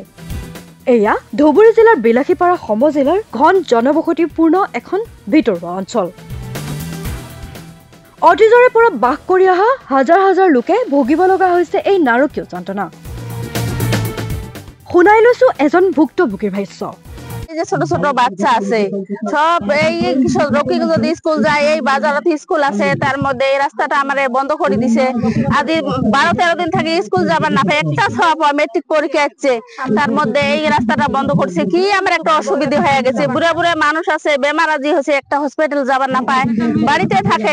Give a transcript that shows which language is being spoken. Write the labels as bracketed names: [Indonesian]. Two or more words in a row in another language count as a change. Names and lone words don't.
[Assamese] এয়া ধুবুৰী জিলাৰ বিলাসীপাৰা সমজিলাৰ ঘন জনবসতিপূৰ্ণ এখন ভিতৰুৱা অঞ্চল। অতীজৰে পৰা বাস কৰি অহা হাজাৰ হাজাৰ লোকে ভুগিব লগা হৈছে এই নাৰকীয় যন্ত্ৰণা। শুনাই লৈছো এজন ভুক্তভোগীৰ ভাষ্য। [Bangla] ছোট ছোট বাচ্চা আছে, সব এই যদি স্কুল যায়, এই বাজারত স্কুল আছে, তার মধ্যে এই রাস্তাটা আমার বন্ধ করে দিছে। আজি 12-13 দিন থেকে স্কুল যাবার না পায়, একটা সব মেট্রিক পরীক্ষা আসছে, তার মধ্যে এই রাস্তাটা বন্ধ করছে। কি আমার একটা অসুবিধা হয়ে গেছে, বুড়া বুড়া মানুষ আছে, বেমার আজি হয়েছে, একটা হসপিটাল যাবার না পায়, বাড়িতে থাকে।